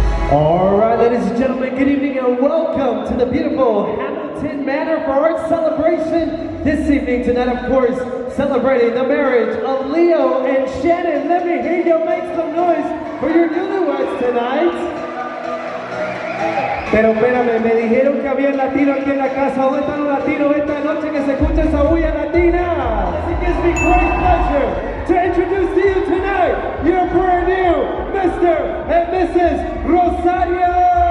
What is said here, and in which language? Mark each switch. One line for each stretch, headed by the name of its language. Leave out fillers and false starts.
English: All right, ladies and gentlemen, good evening and welcome to the beautiful Manor for our celebration this evening. Tonight, of course, celebrating the marriage of Leo and Shannon. Let me hear you make some noise for your newlyweds tonight.
Spanish: Pero espérame, me dijeron que había latino aquí en la casa. ¿Dónde están los latinos esta noche que se escucha esa bulla latina?
English: It gives me great pleasure to introduce to you tonight your brand new Mr. and Mrs. Rosario.